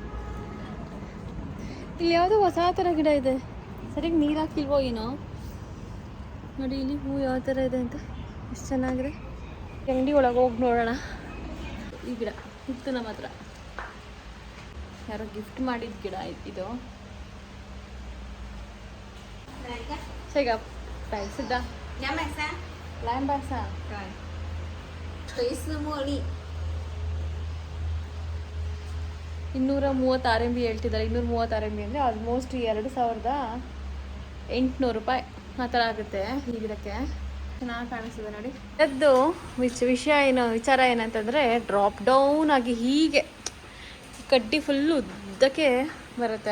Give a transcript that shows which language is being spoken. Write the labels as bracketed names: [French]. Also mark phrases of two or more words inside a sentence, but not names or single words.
[Kannada] ಇಲ್ಲಿ ಯಾವುದೋ ಹೊಸ ಥರ ಗಿಡ ಇದೆ, ಸರಿಯಾಗಿ ನೀರು ಹಾಕಿಲ್ವೋ ಏನೋ. ನೋಡಿ ಇಲ್ಲಿ ಹೂ ಯಾವ ಥರ ಇದೆ ಅಂತ, ಎಷ್ಟು ಚೆನ್ನಾಗಿದೆ. ಅಂಗಡಿ ಒಳಗೆ ಹೋಗಿ ನೋಡೋಣ. ಈ ಗಿಡ ಇತ್ತು ನಮ್ಮ ಹತ್ರ, ಯಾರೋ ಗಿಫ್ಟ್ ಮಾಡಿದ ಗಿಡ ಇದು. [Indonesian] Siapa? Baik sudah. 230. 230. [Chinese] 对。垂丝茉莉。 [Kannada] 230 RMB ಹೇಳ್ತಿದ್ದಾರೆ. 230 RMB ಅಂದರೆ ಆಲ್ಮೋಸ್ಟ್ 2800 ರೂಪಾಯಿ ಆ ಥರ ಆಗುತ್ತೆ ಈ ಗಿಡಕ್ಕೆ. ಚೆನ್ನಾಗಿ ಕಾಣಿಸ್ತದೆ ನೋಡಿ. ಅದು ವಿಚಾರ ಏನಂತಂದರೆ [English] drop down [Kannada] ಆಗಿ ಹೀಗೆ ಕಡ್ಡಿ ಫುಲ್ಲು ಉದ್ದಕ್ಕೆ ಬರುತ್ತೆ.